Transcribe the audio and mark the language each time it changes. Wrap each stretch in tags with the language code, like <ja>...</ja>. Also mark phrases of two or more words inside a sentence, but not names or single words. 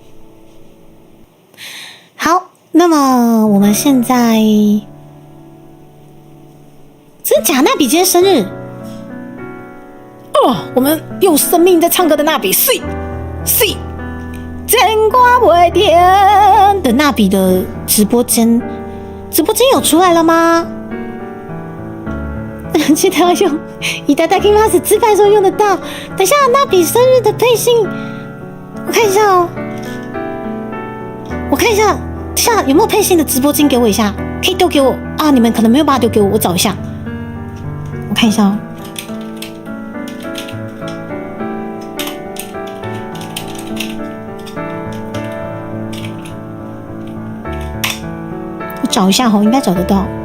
<zh>好，那么我们现在，真假？娜比今天生日哦，我们用生命在唱歌的娜比，是真挂不甜的娜比的直播间有出来了吗？记得要用いただきます自拍的时候用得到。等一下，娜比生日的配信，我看一下哦，下有没有配信的直播间给我一下，可以丢给我啊？你们可能没有办法丢给我，我找一下，我看一下哦。我找一下哦，应该找得到。</zh>